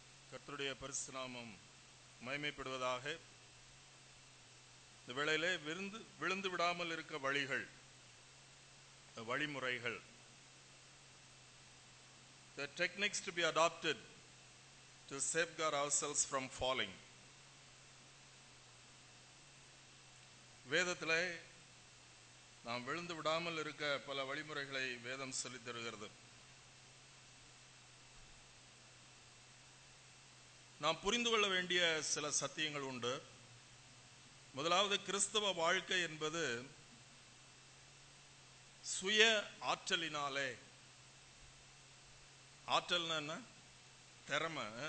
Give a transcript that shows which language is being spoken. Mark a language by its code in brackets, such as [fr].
[ta] கர்த்தருடைய பரிசுத்த நாமம் மகிமைப்படுவதாக. இந்த வேளையிலே விழுந்து விடாமல் இருக்க வழிமுறைகள், [en] the techniques to be adopted to safeguard ourselves from falling. [ta] வேதத்திலே நாம் விழுந்து விடாமல் இருக்க பல வழிமுறைகளை வேதம் சொல்லித் தருகிறது. நாம் புரிந்து கொள்ள வேண்டிய சில சத்தியங்கள் உண்டு. முதலாவது, கிறிஸ்தவ வாழ்க்கை என்பது சுய ஆற்றலினாலே, ஆற்றல்னா என்ன? திறமை.